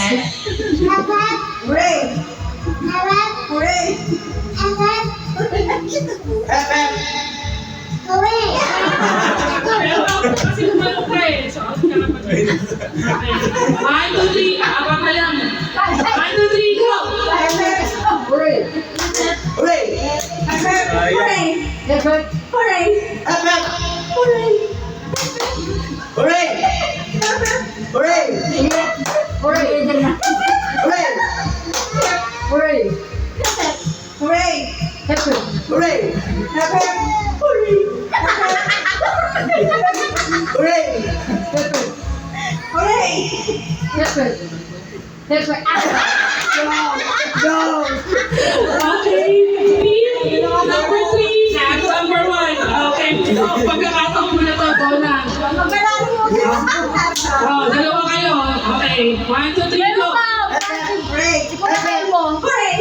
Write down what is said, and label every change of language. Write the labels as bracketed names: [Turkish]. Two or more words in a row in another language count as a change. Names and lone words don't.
[English] Hooray. Hooray. Hep hep. [Filipino] Kasi kumalok ka eh. So, out ka na pag- Okay. 1, 2, 3. Abang ka lang. [English] 1, 2, 3, go. Hep hep. Hooray. Hooray. Hep hep. Hooray. Hep, hep. Hooray. Hep hep. Hooray. Hooray. Hep hep. Hooray. Hooray. Hooray. Hooray. Hooray. Hep, hep. Hooray. Hep hep. Hooray. Hooray. Hep, hep. Hooray. Hep, hep. Hep, hep. Go. Okay. Team number 3. Number 1. Okay. [Filipino] Pagkakataon mo na to, go na. Oh, dalawa kayo. [English] Okay. 1, 2, 3, go. Hooray. Hep hep. Hooray.